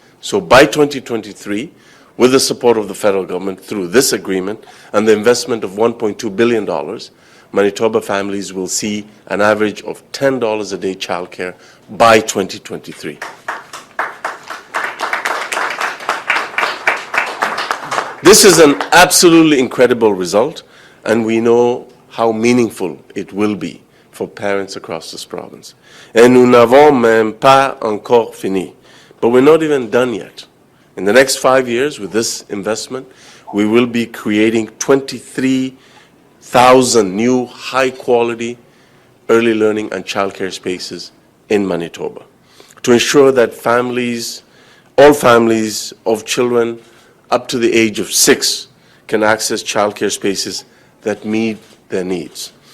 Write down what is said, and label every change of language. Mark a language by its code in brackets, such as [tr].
[en] So by 2023, with the support of the federal government through this agreement and the investment of $1.2 billion, Manitoba families will see an average of $10 a day childcare by 2023. This is an absolutely incredible result, and we know how meaningful it will be for parents across this province. [fr] Et nous n'avons même pas encore fini. [en] But we're not even done yet. In the next 5 years, with this investment, we will be creating 23,000 new high-quality early learning and childcare spaces in Manitoba to ensure that families, all families of children up to the age of 6 can access childcare spaces that meet their needs.